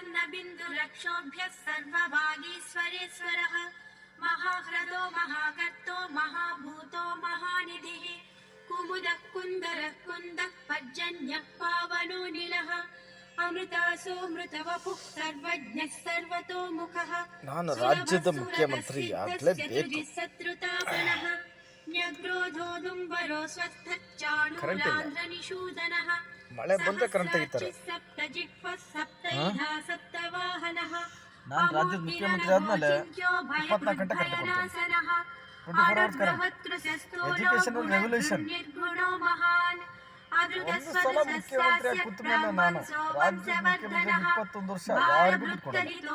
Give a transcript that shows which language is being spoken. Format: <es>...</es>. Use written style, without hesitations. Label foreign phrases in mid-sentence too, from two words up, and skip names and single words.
<sa>बिन्दुरक्षोभ्यः सर्वभागीश्वरेश्वरः महाह्रदो महाकर्तो महाभूतो महानिधिः कुमुदः कुन्दरः कुन्दः पर्जन्यः पावनो निलः अमृतासोमृतवपुः सर्वज्ञः सर्वतोमुखः</sa> <kn>ನಾನು ರಾಜ್ಯದ ಮುಖ್ಯಮಂತ್ರಿ ಆಗಲೇಬೇಕು.</kn> <sa>शत्रुतापनः न्यग्रोधोदुम्बरो स्वस्थच्चाणूरान्ध्रनिषूदनः</sa> <kn>ಮಳೆ ಬಂದ್ರೆ ಕರೆಂಟ್ ತೆಗಿತಾರೆ. ನಾನು ರಾಜ್ಯದ ಮುಖ್ಯಮಂತ್ರಿ ಆದ್ಮೇಲೆ 24 ಗಂಟೆ ಕರೆಂಟ್ ಕೊಡ್ತೀನಿ.</kn> <en>24 hours current. educational revolution.</en> <kn>ಒಂದು ಸಲ ಮುಖ್ಯಮಂತ್ರಿ ಆಗಿ ಕೂತ ಮೇಲೆ ನಾನು ರಾಜ್ಯದ ಮುಖ್ಯಮಂತ್ರಿ 21 ವರ್ಷ ಯಾರಿಗೂ ಬಿಟ್ಕೊಡಲ್ಲ.</kn>